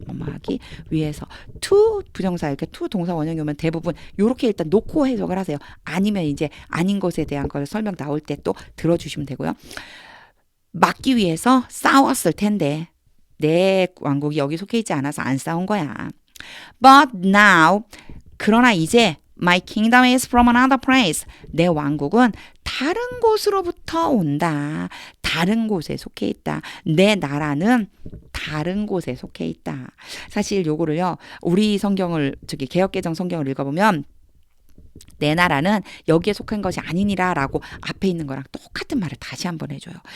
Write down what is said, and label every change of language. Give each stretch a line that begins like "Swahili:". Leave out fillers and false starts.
Korean: 뭐뭐 하기 위해서. to 부정사, 이렇게 to 동사 원형이 오면 대부분 요렇게 일단 놓고 해석을 하세요. 아니면 이제 아닌 것에 대한 걸 설명 나올 때 또 들어주시면 되고요. 막기 위해서 싸웠을 텐데 내 왕국이 여기 속해 있지 않아서 안 싸운 거야.
English: But now,
Korean: 그러나 이제
English: My kingdom is from another place.
Korean: 내 왕국은 다른 곳으로부터 온다. 다른 곳에 속해 있다. 내 나라는 다른 곳에 속해 있다. 사실 요거를요, 우리 성경을, 개역개정 성경을 읽어보면 내 나라는 여기에 속한 것이 아니니라 라고 앞에 있는 거랑 똑같은 말을 다시 한번 해줘요.